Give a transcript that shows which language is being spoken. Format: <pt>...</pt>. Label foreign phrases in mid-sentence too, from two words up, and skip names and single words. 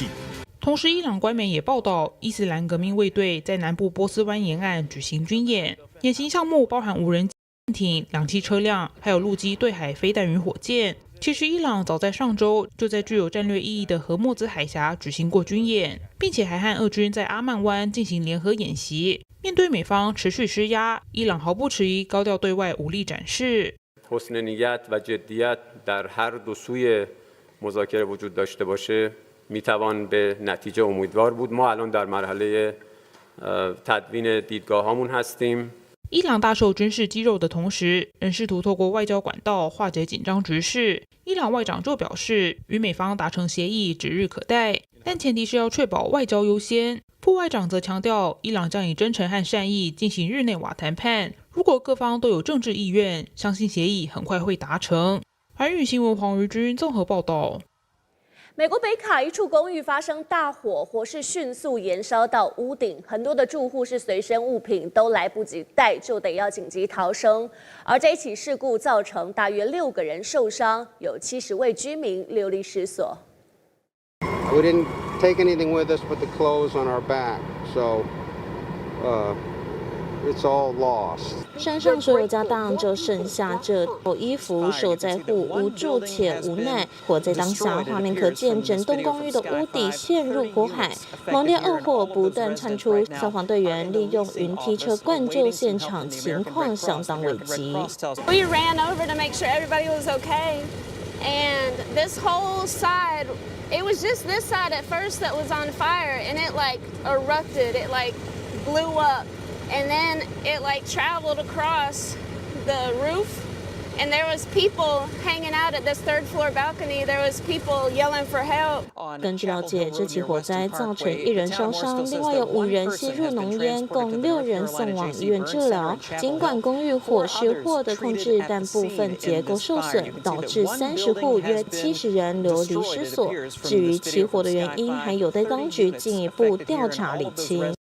<zh>同时，伊朗官媒也报道，伊斯兰革命卫队在南部波斯湾沿岸举行军演，演习项目包含无人舰艇、2栖车辆，还有陆基对海飞弹与火箭。其实，伊朗早在上周就在具有战略意义的荷默兹海峡举行过军演，并且还和俄军在阿曼湾进行联合演习。面对美方持续施压，伊朗毫不迟疑高调对外武力展示。</zh> <fa>حسن نیت و جدیت در هر دو سوی مذاکره وجود داشته باشه میتوان به نتیجه امیدوار بود. ما الان در مرحله تدوین دیدگاه‌هامون هستیم.</fa> <zh>伊朗大受军事肌肉的同时，仍试图透过外交管道化解紧张局势。伊朗外长就表示，与美方达成协议指日可待，但前提是要确保外交优先。副外长则强调，伊朗将以真诚和善意进行日内瓦谈判。如果各方都有政治意愿，相信协议很快会达成。寰宇新闻黄瑜君综合报道。美国北卡一处公寓发生大火，火势迅速延烧到屋顶，很多的住户是随身物品都来不及带，就得要紧急逃生。而这一起事故造成大约6个人受伤，有70位居民流离失所。</zh> <en>We didn't take anything with us but the clothes on our back, so it's all lost.</en> <zh>山上所有家当就剩下这套衣服，受灾户无助且无奈。火灾当下，画面可见整栋公寓的屋底陷入火海，猛烈恶火不断窜出，消防队员利用云梯车灌救现场，情况相当危急。</zh> <en>We ran over to make sure everybody was okay, and this whole side, it was just this side at first that was on fire, and it like erupted, it like blew up, and then it like traveled across the roof, and there was people hanging out at this third floor balcony. There was people yelling for help.</en> <zh>根据了解，这起火灾造成1人烧伤，另外有5人吸入浓烟，共6人送往医院治疗。尽管公寓火势获得控制，但部分结构受损，导致30户约70人流离失所。至于起火的原因，还有待当局进一步调查理清。</zh>